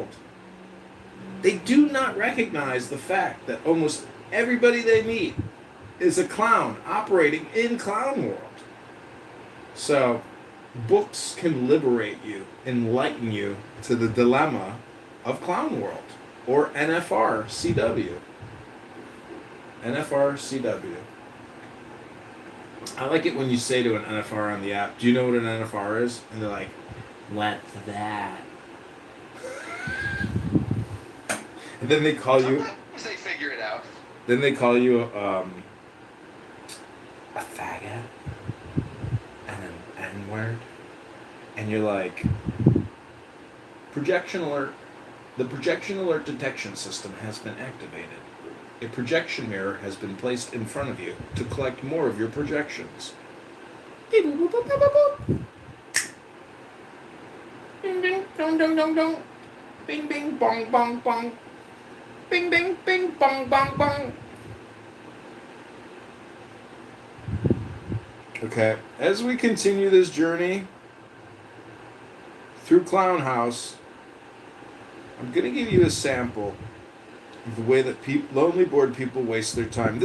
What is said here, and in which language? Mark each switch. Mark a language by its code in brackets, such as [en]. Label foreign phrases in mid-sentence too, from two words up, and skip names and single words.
[en] They do not recognize the fact that almost everybody they meet is a clown operating in Clown World. So, books can liberate you, enlighten you to the dilemma of Clown World, or NFR-CW. NFR-CW. I like it when you say to an NFR on the app, do you know what an NFR is? And they're like, what's that? And then they call you... Sometimes they figure it out. Then they call you a faggot and an N-word. And you're like, projection alert. The projection alert detection system has been activated. A projection mirror has been placed in front of you to collect more of your projections. Bing, bing, dong, dong, dong, dong. Bing, bing, bong, bong, bong. Bing, bing, bing, bong, bong, bong. Okay, as we continue this journey through Clown House, I'm going to give you a sample of the way that lonely bored people waste their time.